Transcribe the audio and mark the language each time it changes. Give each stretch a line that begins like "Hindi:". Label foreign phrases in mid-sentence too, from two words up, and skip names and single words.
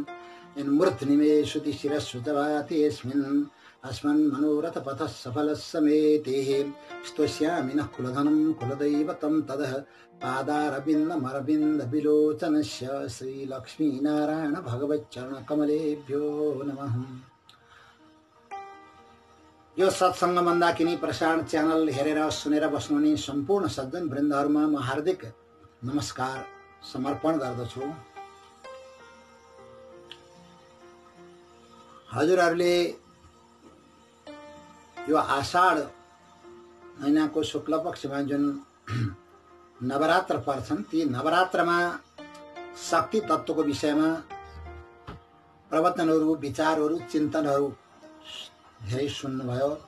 Sanskrit: यन्मूर्ध्निमेषुतिशिरस्सुतवातेऽस्मिन् अस्मन् मनोरथ पथः सफलः समेतेः स्तोष्यामि नः कुलधनं कुलदैवतं तदः पादारविन्दमरविन्द विलोचनस्य श्रीलक्ष्मीनारायण भगवच्चरणकमलेभ्यो नमः।
Nepali: यो सत्संग मन्दाकिनी प्रसारण च्यानल हेरेर सुनेर बस्नुहुने सम्पूर्ण सज्जन वृन्दहरुमा म हार्दिक नमस्कार समर्पण गर्दछु। हजुरहरूले यो आषाढ महिनाको शुक्ल पक्षमा जुन नवरात्र पर्छन् ती नवरात्रमा शक्ति तत्त्वको विषयमा प्रवचनहरू विचारहरू चिन्तनहरू धेरै सुन्नुभयो।